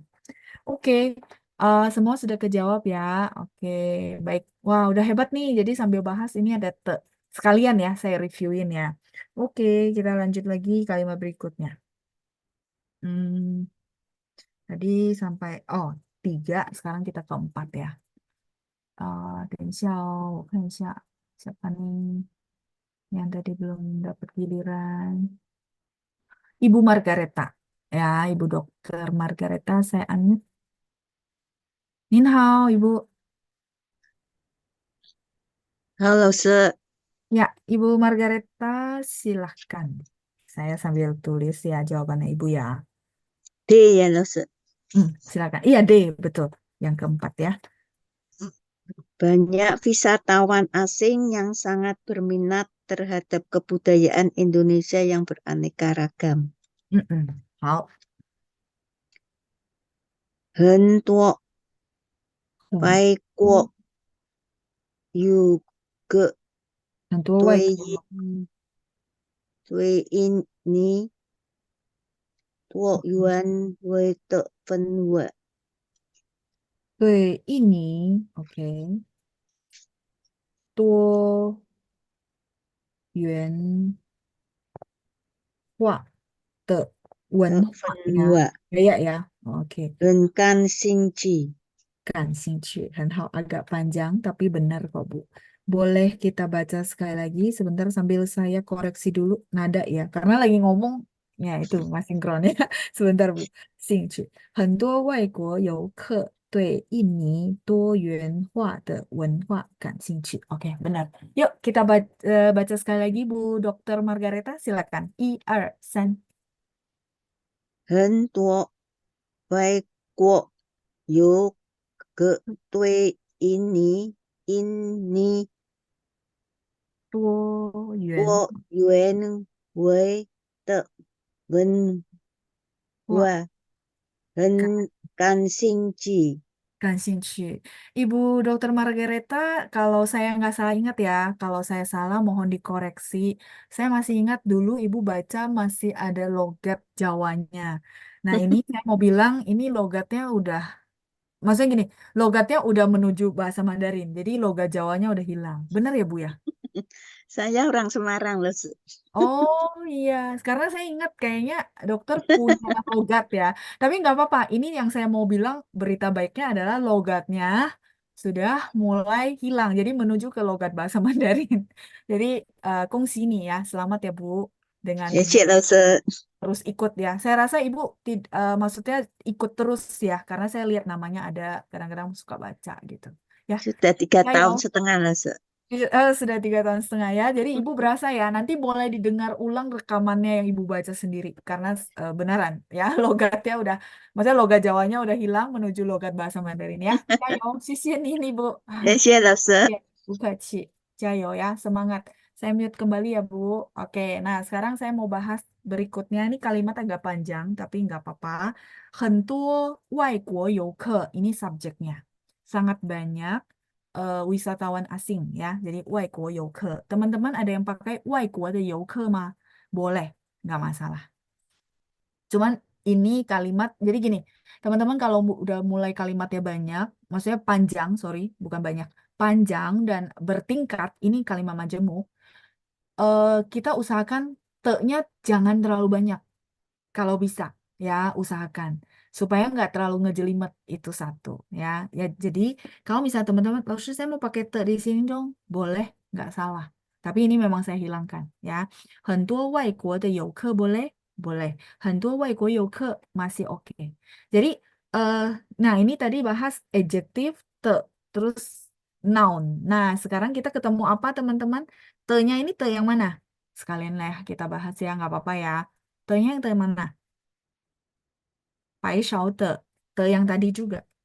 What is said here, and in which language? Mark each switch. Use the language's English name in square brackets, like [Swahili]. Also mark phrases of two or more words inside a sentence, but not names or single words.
[Indonesian] Oke, semua sudah kejawab ya. Oke, baik. Wah, udah hebat nih. Jadi sambil bahas ini ada te. Sekalian ya, saya reviewin ya. Oke, kita lanjut lagi kalimat berikutnya. Hmm, tadi sampai, 3, sekarang kita ke 4 ya. [Chinese] 等一下哦，我看一下 [Indonesian] siapa nih yang tadi belum dapat giliran. Ibu Margareta. Ya, Ibu Dokter Margareta, saya unmute. [Chinese] 您好, [Indonesian] Ibu. [Chinese] 好，老师， [Indonesian] Ya, Ibu Margareta, silahkan. Saya sambil tulis ya jawabannya Ibu ya. [Chinese] D 呀，老师， [Indonesian] Silakan. Iya, D, betul. Yang keempat ya. banyak wisatawan asing yang sangat berminat terhadap kebudayaan Indonesia yang beraneka ragam. [Chinese] 好，很多嗯外国游客很多外对国印尼多元味的氛围对印尼，OK，多元化的文化氛围 [Indonesian] ya, oke. [Chinese] dan 感兴趣。感兴趣, 很好, [Indonesian] agak panjang tapi benar kok Bu. Boleh kita baca sekali lagi sebentar sambil saya koreksi dulu nada ya, karena lagi ngomong ya itu nggak sinkron ya. Sebentar Bu. [Chinese] 兴趣很多外国游客对印尼多元化的文化感兴趣. [Indonesian] Oke, benar. Yuk kita baca sekali lagi Bu Dokter Margareta, silakan. [Chinese] 1、2、3。很多外国游客对印尼多元多元味的文化化很感兴趣。感兴趣. [Indonesian] Ibu Dokter Margareta, kalau saya nggak salah ingat ya, kalau saya salah mohon dikoreksi. Saya masih ingat dulu Ibu baca masih ada logat Jawanya. Nah ini saya mau bilang ini logatnya udah, maksudnya gini, logatnya udah menuju bahasa Mandarin. Jadi logat Jawanya udah hilang. Benar ya Bu ya? Saya orang Semarang loh. Oh iya, karena saya ingat kayaknya dokter punya logat ya. Tapi nggak apa-apa, ini yang saya mau bilang berita baiknya adalah logatnya sudah mulai hilang. Jadi menuju ke logat bahasa Mandarin. Jadi kongsi nih ya, selamat ya Bu dengan [Chinese] 谢谢老师， [Indonesian] terus ikut ya. Saya rasa Ibu maksudnya ikut terus ya, karena saya lihat namanya ada kadang-kadang suka baca gitu. Ya, sudah 3 tahun ayo. setengah lah, Se. Sudah 3 tahun setengah ya. Jadi Ibu berasa ya, nanti boleh didengar ulang rekamannya yang Ibu baca sendiri. Karena beneran ya, logatnya udah, maksudnya logat Jawanya udah hilang menuju logat bahasa Mandarin ya. Ayo, sisian ini Bu. [Chinese] 谢谢老师。 [Indonesian] Ya, Bu Kaci. Jayo ya, semangat. Saya mute kembali ya Bu. Oke, nah sekarang saya mau bahas berikutnya. Ini kalimat agak panjang, tapi nggak apa-apa. [Chinese] 很多外国游客, [Indonesian] ini subjeknya. Sangat banyak wisatawan asing ya. Jadi [Chinese] 外国游客. [Indonesian] Teman-teman ada yang pakai [Chinese] 外国的游客 [Indonesian] mah? Boleh, nggak masalah. Cuman ini kalimat, jadi gini, teman-teman kalau udah mulai kalimatnya banyak, maksudnya panjang, sorry, bukan banyak, panjang dan bertingkat, ini kalimat majemuk, kita usahakan te-nya jangan terlalu banyak, kalau bisa, ya usahakan. Supaya nggak terlalu ngejelimet, itu satu, ya. Ya jadi, kalau misalnya teman-teman, lalu saya mau pakai te di sini dong, boleh, nggak salah. Tapi ini memang saya hilangkan, ya. [Chinese] 很多外国的游客 [Indonesian] boleh? Boleh. [Chinese] 很多外国游客 [Indonesian] masih oke. Jadi, eh, nah ini tadi bahas adjektif te, terus noun. Nah, sekarang kita ketemu apa teman-teman? Te-nya ini te yang mana? Sekalian lah kita bahas ya, nggak apa-apa ya. Te-nya yang te mana? [Chinese] 白勺的 [Indonesian] te yang tadi juga.